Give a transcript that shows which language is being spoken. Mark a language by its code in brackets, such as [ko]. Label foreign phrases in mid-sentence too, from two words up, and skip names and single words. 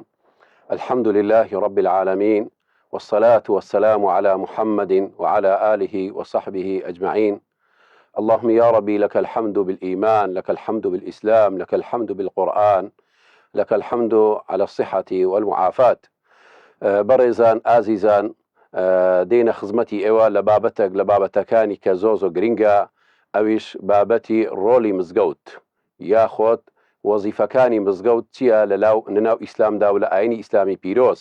[ar] الحمد لله رب العالمين، والصلاة والسلام على محمد وعلى آله وصحبه أجمعين. اللهم يا ربي لك الحمد بالإيمان، لك الحمد بالإسلام، لك الحمد بالقرآن، لك الحمد على الصحة والمعافاة. [ckb] بەڕێزان ئازیزان، دێنە خزمەتی ئێوە لە بابەتەکانی کە زۆ گرنگە، ئەویش بابەتی ڕۆلی مزگەوت یاخۆت وەزیفەکانی مزگەوت چییە لەناو ئیسلامدا و لە ئاینی ئیسلامی پیرۆز.